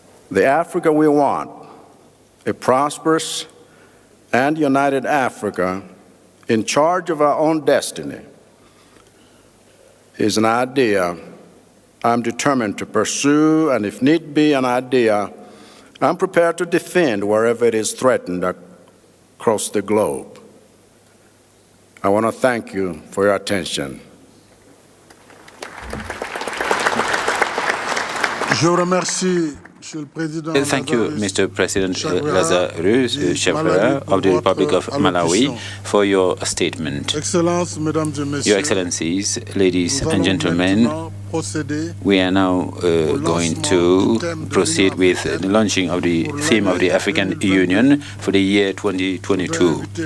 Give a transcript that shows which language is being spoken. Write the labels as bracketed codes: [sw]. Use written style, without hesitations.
[en] The Africa we want, a prosperous and united Africa in charge of our own destiny, is an idea I'm determined to pursue, and if need be, an idea I'm prepared to defend wherever it is threatened across the globe. I want to thank you for your attention. [fr] Je vous remercie, Monsieur le Président. [en] Thank you, Mr. President Lazarus Chairperson of the Republic of Malawi, for your statement. [fr] Excellences, Mesdames et Messieurs, [en] Your Excellencies, ladies and gentlemen, we are now going to proceed with the launching of the theme of the African Union for the year 2022.